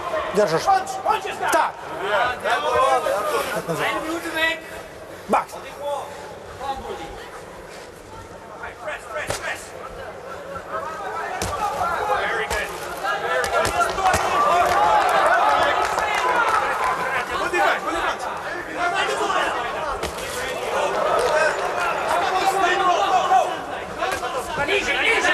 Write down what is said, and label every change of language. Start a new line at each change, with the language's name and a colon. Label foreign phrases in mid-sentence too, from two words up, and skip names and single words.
Russian: Держишь. Так.
German: Eine Minute weg.
Russian: Бакс.
English: Press, press, press. Very good. Good defense, good defense. Easy, easy.